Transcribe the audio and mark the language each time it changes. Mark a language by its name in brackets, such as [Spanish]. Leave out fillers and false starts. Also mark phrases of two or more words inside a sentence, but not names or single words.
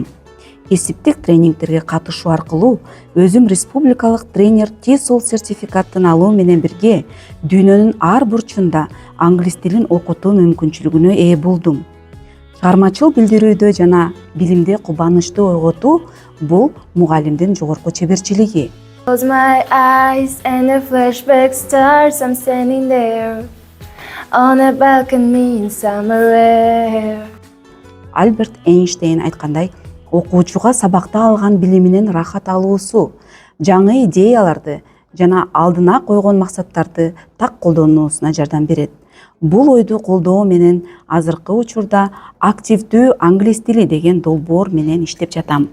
[Kyrgyz] Кесиптик тренингтерге катышуу аркылуу өзүм республикалык тренер TESOL сертификатын алуу менен бирге дүйнөнүн ар бурчунда англис тилин окутуу мүмкүнчүлүгүнө ээ болдум. Чыгармачыл билдирүүдө жана билимде кубанычты ойготуу бул мугалимдин жогорку чеберчилиги. [English] Close my eyes and a flashback starts. I'm standing there on a balcony in summer air. [Kyrgyz] Альберт Эйнштейн айткандай, окуучуга сабакта алган билиминен рахат алуусу, жаңы идеяларды жана алдына койгон максаттарды так колдонуусуна жардам берет. Бул ойду колдоо менен азыркы учурда активдүү англис тили деген долбоор менен иштеп жатам.